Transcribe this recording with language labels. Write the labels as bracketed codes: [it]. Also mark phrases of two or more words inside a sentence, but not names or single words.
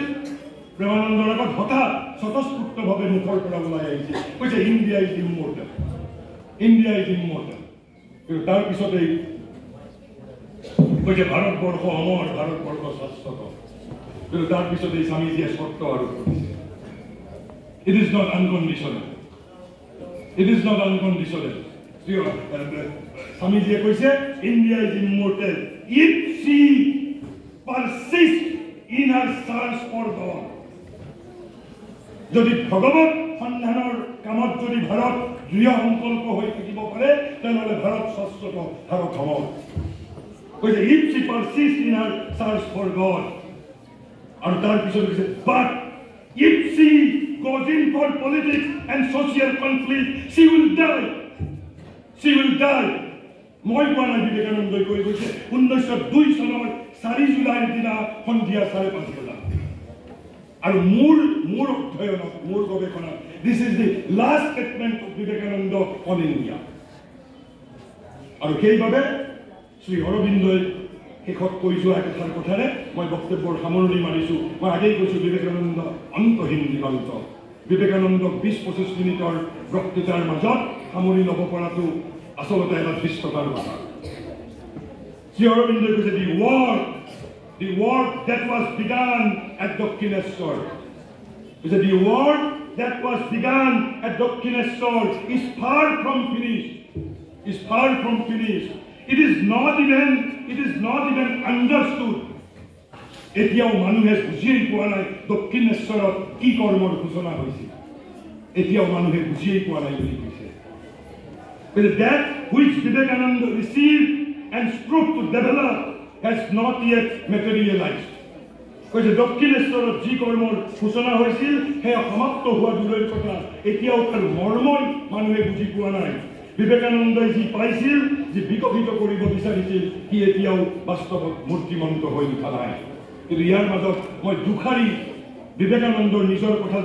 [as] প্ৰেমানন্দৰ আগত হঠাৎ স্বতঃস্ফূৰ্তভাৱে মুখৰ পৰা ওলাই আহিছিল, কৈছে [en] India is immortal, India is immortal. [as] কিন্তু তাৰ পিছতেই কৈছে ভাৰতবৰ্ষ অমৰ, ভাৰতবৰ্ষ শাশ্বত। কিন্তু তাৰ পিছতেই স্বামীজীয়ে চৰ্ত আৰোপ কৰিছে। [en] It is not unconditional, it is not unconditional. [as] স্বামীজীয়ে কৈছে [en] India is immortal if she persist in her search for God. [as] যদি ভগৱত সন্ধানৰ কামত যদি ভাৰত দৃঢ় সংকল্প হৈ থাকিব পাৰে, তেনেহ'লে ভাৰত শাশ্বত, ভাৰত অমৰ। [en] কৈছে if she persist in her search for God. [as] আৰু তাৰ পিছত কৈছে [en] but if she goes in for politics and social conflict, she will die. She will die. [as] মই কোৱা নাই, বিবেকানন্দই কৈ গৈছে 1902 চনৰ 4 জুলাইৰ দিনা সন্ধিয়া 5:30 বজাত। আৰু মোৰ অধ্যয়নত, মোৰ গৱেষণাত [en] this is the last statement of Vivekananda on India. [as] আৰু সেইবাবে শ্ৰী অৰবিন্দই শেষত কৈ যোৱা কথাৰ কথাৰে মই বক্তব্যৰ সামৰণি মাৰিছোঁ। মই আগেই কৈছোঁ বিবেকানন্দ অন্তহীন দিগন্ত। বিবেকানন্দক 20-25 মিনিটৰ বক্তৃতাৰ মাজত সামৰি ল'ব পৰাটো আচলতে এটা ধৃষ্টতাৰ কথা। শ্ৰী অৰবিন্দই কৈছে [en] the work that was begun at Dakshineshwar, the work that was begun at Dakshineshwar is far from finished, is far from finished. It is not even understood [as] এতিয়াও মানুহে বুজিয়েই পোৱা নাই দক্ষিণেশ্বৰত কি কৰ্মৰ সূচনা হৈছিল এতিয়াও মানুহে বুজিয়েই পোৱা নাই বুলি কৈছে [en] that which Vivekananda received and strove to develop has not yet materialized [as] কৈছে দক্ষিণেশ্বৰত যি কৰ্মৰ সূচনা হৈছিল সেয়া সমাপ্ত হোৱা দূৰৰ কথা এতিয়াও তাৰ মৰ্মই মানুহে বুজি পোৱা নাই বিবেকানন্দই যি পাইছিল যি বিকশিত কৰিব বিচাৰিছিল সি এতিয়াও বাস্তৱত মূৰ্তিমন্ত হৈ উঠা নাই কিন্তু ইয়াৰ মাজত মই দুখাৰী বিবেকানন্দৰ নিজৰ কথা